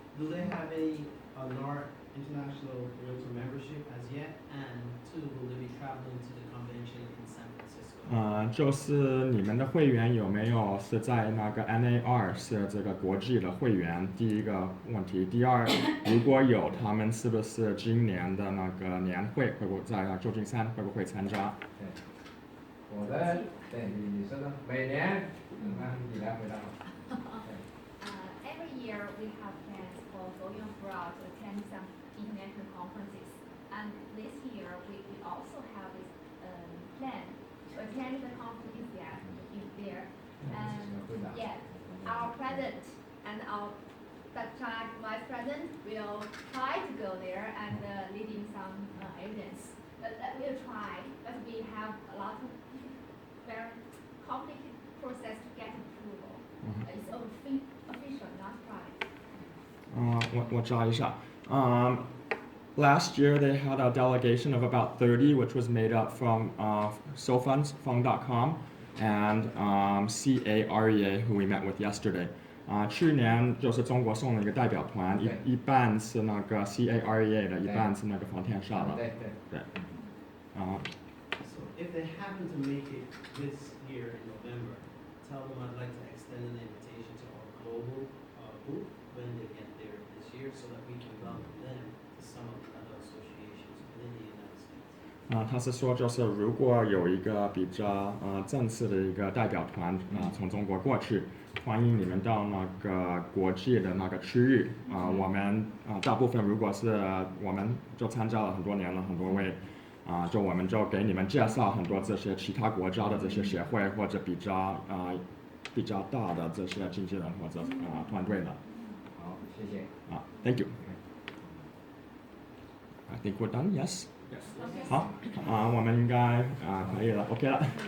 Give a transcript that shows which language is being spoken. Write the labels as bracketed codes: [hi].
[en] Do they have any NART International Realtor membership as yet? And two, will they be traveling to the convention in San Francisco? [zh] 就是你们的会员有没有是在那个 NAR 是这个国际的会员？第一个问题，第二，如果有，他们是不是今年的那个年会会不会在旧金山会不会参加？我的对你说的每年，你来回答吧。 [en] Every year we have plans for going abroad to attend some international conferences, and this year we also have this plan to attend the conference there. And yes, our president and our vice president will try to go there and leading some evidence. We'll try, but we have a lot of very complicated process to get approval. It's official, not private. [zh] 我找一下。 [en] Last year they had a delegation of about 30, which was made up from SoFund.com, and CIREA, who we met with yesterday. [zh] 去年就是中国送了一个代表团，一半是那个 CIREA 的，一半是那个房天下的。对。 [en] So if they happen to make it this year in November, tell them I'd like to extend an invitation to our global booth when they get there this year, so that we can welcome them to some of the other associations within the United States. [zh] 他是说，就是如果有一个比较正式的一个代表团从中国过去，欢迎你们到那个国际的那个区域我们大部分如果是我们就参加了很多年了，很多位就我们就给你们介绍很多这些其他国家的这些协会或者比较大的这些经纪人或者团队的。好，谢谢。 [en] Thank you. I think we're done. Yes. [zh] 好我们应该可以了 ，OK 了。